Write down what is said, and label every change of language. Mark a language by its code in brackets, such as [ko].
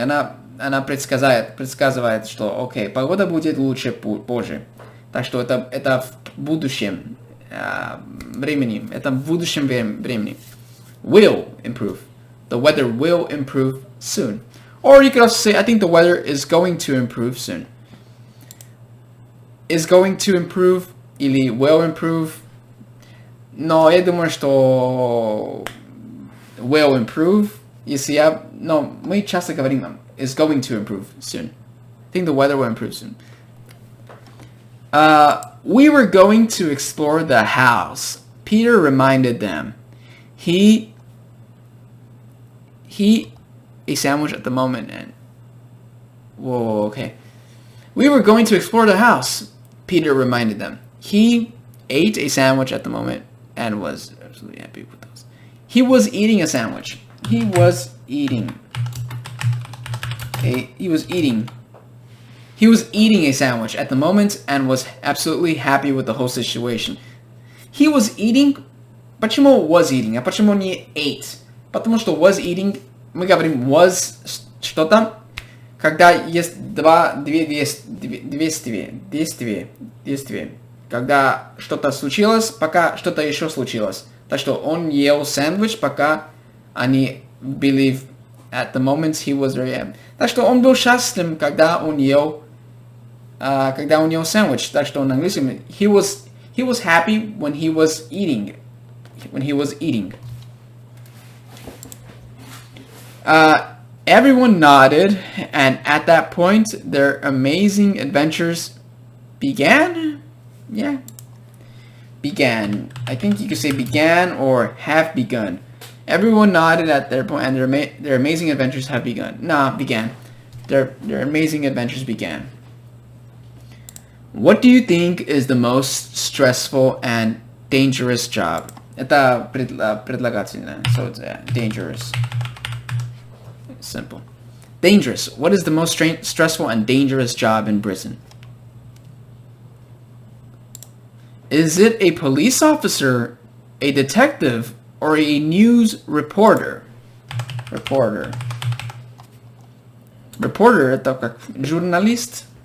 [ru] Она предсказывает, что окей, погода будет лучше позже. Так что это в будущем времени. Это в будущем времени. [en] Will improve. The weather will improve soon. Or you could also say, I think the weather is going to improve soon. Is going to improve или will improve. [ru] Но я думаю, что [en] will improve. [ru] Если я... Но мы часто говорим [en] is going to improve soon. I think the weather will improve soon. We were going to explore the house. Peter reminded them. He a sandwich at the moment and... Whoa, okay. We were going to explore the house. Peter reminded them. He ate a sandwich at the moment and was absolutely happy with those. He was eating a sandwich. He was eating a sandwich at the moment and was absolutely happy with the whole situation. He was eating. [ru] Почему [en] was eating? [ru] А почему не [en] ate? [ru] Потому что was eating, мы говорим was что-то, когда есть две действия. Когда что-то случилось, пока что-то еще случилось. Так что он ел сэндвич, пока они были [en] at the moment he was very happy. [ru] Так что он был счастлив, когда он ел сэндвич. Так что на английском [en] he was happy when he was eating. When he was eating. Everyone nodded, and at that point, their amazing adventures began. Yeah, began. I think you could say began or have begun. Everyone nodded at their point, and their amazing adventures have begun. Nah, began. Their amazing adventures began. What do you think is the most stressful and dangerous job? [ru] Это предлагательное, [en] so it's dangerous. Simple. Dangerous. What is the most stressful and dangerous job in Britain? Is it a police officer, a detective, or a news reporter? Reporter. [ru] Reporter, это как журналист.